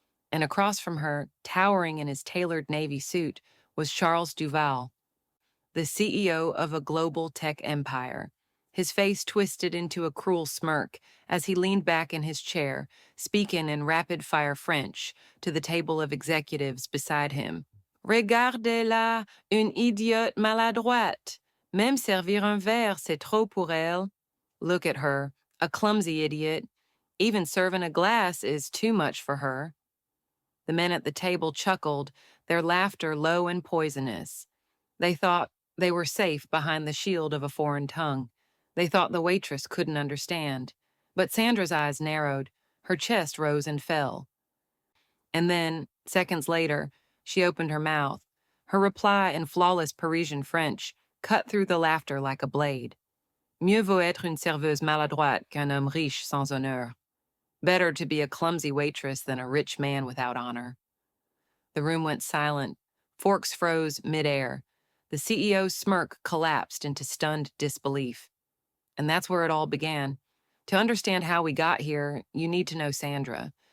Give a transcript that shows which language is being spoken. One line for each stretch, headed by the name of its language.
English: And across from her, towering in his tailored navy suit, was Charles Duval, the CEO of a global tech empire. His face twisted into a cruel smirk as he leaned back in his chair, speaking in rapid-fire French to the table of executives beside him.
French: Regardez-la, une idiote maladroite. Même servir un verre, c'est trop pour elle.
English: Look at her, a clumsy idiot. Even serving a glass is too much for her. The men at the table chuckled, their laughter low and poisonous. They thought they were safe behind the shield of a foreign tongue. They thought the waitress couldn't understand. But Sandra's eyes narrowed, her chest rose and fell. And then, seconds later, she opened her mouth. Her reply in flawless Parisian French cut through the laughter like a blade.
French: Mieux vaut être une serveuse maladroite qu'un homme riche sans honneur.
English: Better to be a clumsy waitress than a rich man without honor. The room went silent. Forks froze midair. The CEO's smirk collapsed into stunned disbelief. And that's where it all began. To understand how we got here, you need to know Sandra.